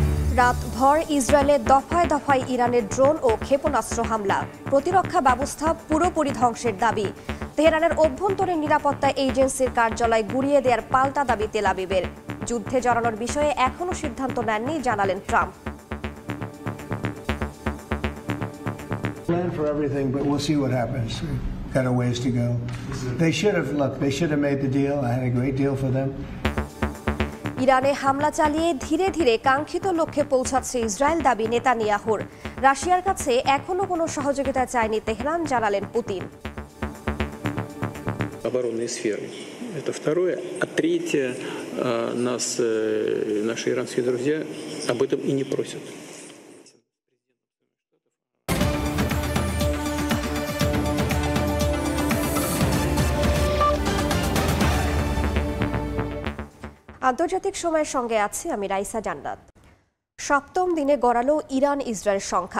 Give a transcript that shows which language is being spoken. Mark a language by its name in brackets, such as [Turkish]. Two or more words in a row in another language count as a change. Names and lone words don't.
[Bangla] রাতভর ইসরায়েলে দফায় দফায় ইরানের ড্রোন ও ক্ষেপণাস্ত্র হামলা, প্রতিরক্ষা ব্যবস্থা পুরোপুরি ধ্বংসের দাবি। তেহরানের অভ্যন্তরীণ নিরাপত্তা এজেন্সির কার্যালয় গুড়িয়ে দেওয়ার পাল্টা দাবি তেল আবিবের। যুদ্ধে জড়ানোর বিষয়ে এখনও সিদ্ধান্ত নেননি জানালেন ট্রাম্প। [English] Got a ways to go. They should have made the deal. I had a great deal for them. [Bangla] ইরানে হামলা চালিয়ে ধীরে ধীরে কাঙ্ক্ষিত লক্ষ্যে পৌঁছাচ্ছে ইসরায়েল, দাবি নেতানিয়াহুর। রাশিয়ার কাছে এখনো কোনো সহযোগিতা চায়নি তেহরান, জানালেন পুতিন। [Russian] Оборонной сферы. Это второе. А третье, нас наши иранские друзья об этом и не просят. [Bangla] আন্তর্জাতিক সময়ের সঙ্গে আছি আমি রাইসা জান্নাত। সপ্তম দিনে গড়ালো ইরান ইসরায়েল সংঘাত।